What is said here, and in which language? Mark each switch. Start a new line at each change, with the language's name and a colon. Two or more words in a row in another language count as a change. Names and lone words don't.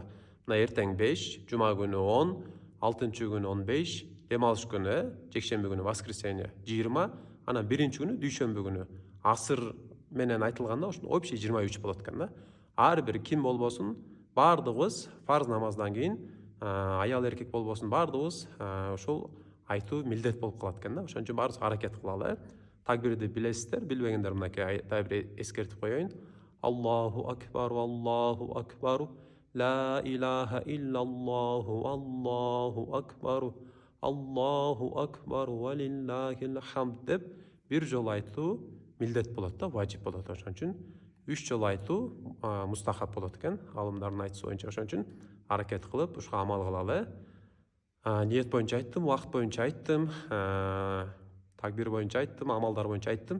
Kyrgyz: Мына эртең 5, жума күнү 10, 6-чы күнү 15, дем алыш күнү, жекшемби күнү воскресенье 20, анан биринчи күнү дүйшөмбү күнү асыр менен айтылганда ошо общий 23 болот экен да. Ар бир ким болбосун, баардыгыбыз фарз намаздан кийин, аял эркек болбосун, баардыгыбыз ошол айтуу милдет болуп калат экен да. Ошон үчүн баарыбыз аракет кылалы. Такбирди билесиздер, билбегендер мынакей бир эскертип коеюн.
Arabic: الله أكبر الله أكبر لا إله إلا الله الله أكبر الله أكبر ولله الحمد
Kyrgyz: деп бир жолу айтуу милдет болот да, важип болот. Ошон үчүн 3 жолу айтуу мустахаб болот экен, алымдардын айтуусу боюнча. Ошон үчүн аракет кылып, ушуга амал кылалы. Ниет боюнча айттым, убакыт боюнча айттым, такбир боюнча айттым, амалдар боюнча айттым.